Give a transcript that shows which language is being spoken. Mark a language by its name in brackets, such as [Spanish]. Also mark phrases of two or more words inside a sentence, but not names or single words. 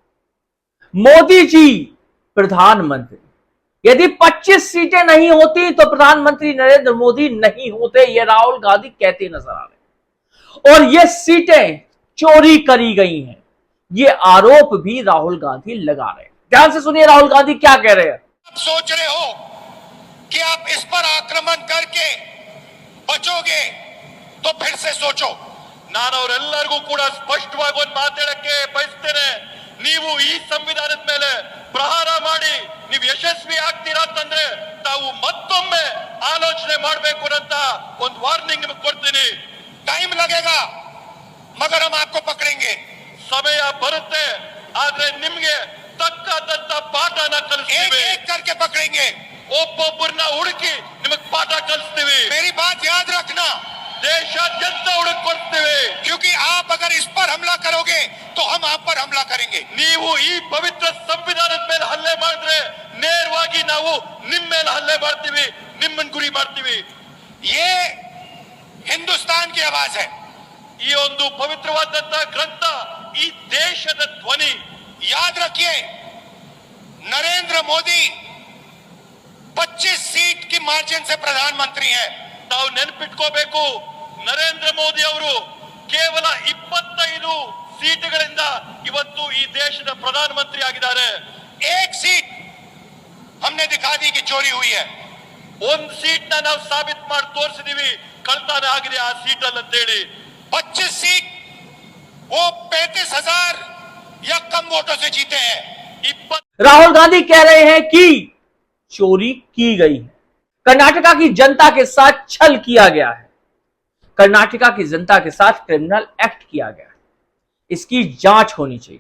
[Hindi] मोदी जी प्रधानमंत्री, यदि 25 सीटें नहीं होती तो प्रधानमंत्री नरेंद्र मोदी नहीं होते, ये राहुल गांधी कहते नजर आ रहे। और ये सीटें चोरी करी गई हैं, ये आरोप भी राहुल गांधी लगा रहे हैं। ध्यान से सुनिए राहुल गांधी क्या कह रहे हैं। आप सोच रहे हो कि आप इस पर आक्रमण करके बचोगे तो फिर से सोचो। [Kannada] ನಾನು ಅವರೆಲ್ಲರಿಗೂ ಕೂಡ ಸ್ಪಷ್ಟವಾಗಿ ಒಂದು ಮಾತಾಡಕ್ಕೆ ಬಯಸ್ತೇನೆ, ನೀವು ಈ ಸಂವಿಧಾನದ ಮೇಲೆ ಪ್ರಹಾರ ಮಾಡಿ ನೀವು ಯಶಸ್ವಿ ಆಗ್ತೀರಾ ಅಂತಂದ್ರೆ ತಾವು ಮತ್ತೊಮ್ಮೆ ಆಲೋಚನೆ ಮಾಡಬೇಕು ಅಂತ ಒಂದು ವಾರ್ನಿಂಗ್ ನಿಮಗೆ ಕೊಡ್ತೀನಿ। [Hindi] टाइम लगेगा मगर हम आपको पकड़ेंगे। [Kannada] ಸಮಯ ಬರುತ್ತೆ ಆದ್ರೆ ನಿಮಗೆ ತಕ್ಕಂತ ಪಾಠನ ಕಲಿಸ್ತೀವಿ, [Hindi] एक एक करके पकड़ेंगे, [Kannada] ಒಬ್ಬೊಬ್ಬರನ್ನ ಹುಡುಕಿ ನಿಮಗೆ ಪಾಠ ಕಲಿಸ್ತೀವಿ। [Hindi] मेरी बात याद रखना, [Kannada] ದೇಶಾದ್ಯಂತ ಹುಡುಕೊಡ್ತೀವಿ, [Hindi] क्योंकि आप अगर इस पर हमला करोगे तो हम आप पर हमला करेंगे। [Kannada] ನೀವು ಈ ಪವಿತ್ರ ಸಂವಿಧಾನದ ಮೇಲೆ ಹಲ್ಲೆ ಮಾಡಿದ್ರೆ ನೇರವಾಗಿ ನಾವು ನಿಮ್ಮ ಮೇಲೆ ಹಲ್ಲೆ ಮಾಡ್ತೀವಿ, ನಿಮ್ಮನ್ನ ಗುರಿ ಮಾಡ್ತೀವಿ। [Hindi] ये हिंदुस्तान की आवाज है, [Kannada] ಈ ಒಂದು ಪವಿತ್ರವಾದಂತ ಗ್ರಂಥ ಈ ದೇಶದ ಧ್ವನಿ। [Hindi] याद रखिए नरेंद्र मोदी 25 सीट की मार्जिन से प्रधानमंत्री है। [Kannada] ತಾವು ನೆನಪಿಟ್ಕೋಬೇಕು, ನರೇಂದ್ರ ಮೋದಿ ಅವರು ಕೇವಲ 25 ಸೀಟುಗಳಿಂದ ಇವತ್ತು ಈ ದೇಶದ ಪ್ರಧಾನಮಂತ್ರಿ ಆಗಿದ್ದಾರೆ। [Hindi] एक सीट हमने दिखा दी कि चोरी हुई है, [Kannada] ಒಂದು ಸೀಟ್ ನಾವು ಸಾಬೀತು ಮಾಡಿ ತೋರಿಸಿದೀವಿ ಕಳ್ತನ ಆಗಿದೆ ಆ ಸೀಟ್ ಅಲ್ಲಿ ಅಂತ ಹೇಳಿ। [Hindi] 25 सीट वो 35,000 या कम वोटों से जीते हैं। राहुल गांधी कह रहे हैं कि चोरी की गई है, कर्नाटका की जनता के साथ छल किया गया है, कर्नाटका की जनता के साथ [English] criminal act [Hindi] किया गया है, इसकी जांच होनी चाहिए।